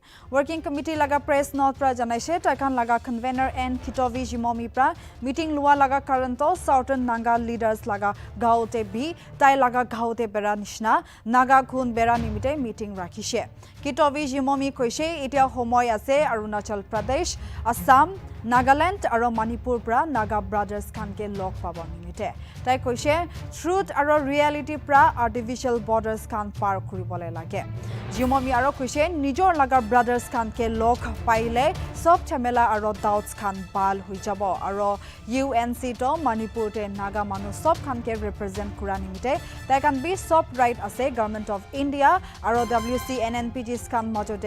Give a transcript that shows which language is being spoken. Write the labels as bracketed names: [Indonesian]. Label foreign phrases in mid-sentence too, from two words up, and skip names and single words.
[Naga Pidgin] Working Committee laga [English] press note [Naga Pidgin] pra janaise takan laga convener and Kitovi Jimomi pra meeting lua laga karanto [English] Southern Naga leaders [Naga Pidgin] laga gaote bhi tai laga gaote bera nishna Naga khun bera nimite meeting rakhishe. Kitovi Jimomi koise etia homoy ase Arunachal Pradesh, Assam, Nagaland aro Manipur pra [English] Naga brothers [Naga Pidgin] khan ke log pabo nimite. নিমিতে তাই কৈছে ট্ৰুথ আৰু ৰিয়েলিটি প্ৰা [English] artificial borders [Naga Pidgin] খান পাৰ কৰিবলে লাগে জিমমি আৰু কৈছে নিজৰ লগা ব্ৰাদাৰ্স খানকে লগ পাইলে সব ঝামেলা আৰু ডাউটস খান বাল হৈ যাব আৰু ইউএনসি তো মণিপুৰতে নাগা মানুহ সব খানকে ৰিপ্ৰেজেন্ট কৰা নিমিতে তাই কান বি সব ৰাইট আছে গভৰ্নমেন্ট অফ ইণ্ডিয়া আৰু WCNNPGs খান মাজতে